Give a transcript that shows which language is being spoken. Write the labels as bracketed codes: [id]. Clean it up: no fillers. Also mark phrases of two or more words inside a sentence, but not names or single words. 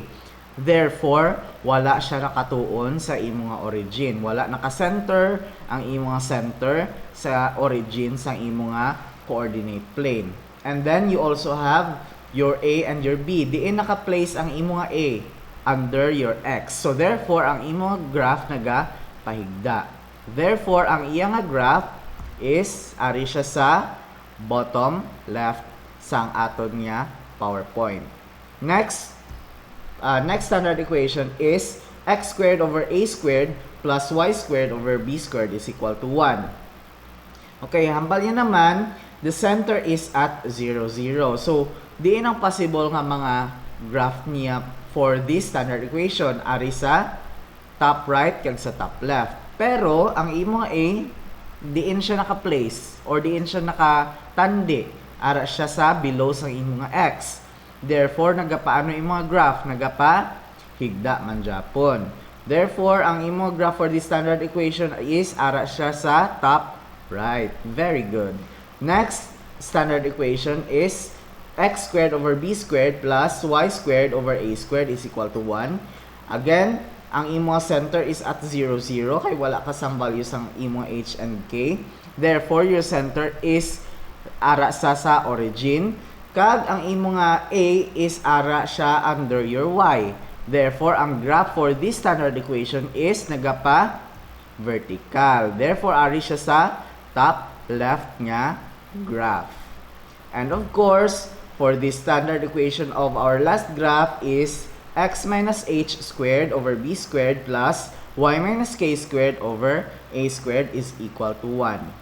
[en] Therefore, [hil] wala siya nakatuon sa imong origin. Wala naka-center ang imong center sa origin sa imong [en] coordinate plane. And then, you also have your a and your b. [hil] Diin naka-place ang imong a [en] under your x. So, therefore, [hil] ang imong graph nagapahigda. [en] Therefore, [hil] ang iyang [en] graph is, [hil] ari siya sa [en] bottom left [hil] sang aton niya PowerPoint. [en] Next standard equation is x squared over a squared plus y squared over b squared is equal to 1. [hil] Okay, hambal niya naman, [en] the center is at 0, 0. [hil] So, diin ang possible nga mga graph niya [en] for this standard equation. [hil] Ari sa [en] top right [hil] kag sa [en] top left. [hil] Pero, ang imong a, diin siya naka-place or diin siya naka-tandi. Ara siya sa below sa imong x. Therefore, nagapaano imong graph? Nagapa-higda man japon. Therefore, ang imong graph [en] for this standard equation [hil] is ara siya sa [en] top right. Very good. Next standard equation is x squared over b squared plus y squared over a squared is equal to 1. Again, [hil] ang imong [en] center is at 0, 0 [hil] kay wala ka sang values ang imong [en] h and k. Therefore, your center is [hil] ara sa [en] origin. [hil] Kag ang imong a is ara siya [en] under your y. [hil] Therefore, ang graph [en] for this standard equation is [hil] nagapa vertical. [en] Therefore, [hil] ari siya sa top left nga graph. [en] And of course, for this standard equation of our last graph is x minus h squared over b squared plus y minus k squared over a squared is equal to 1.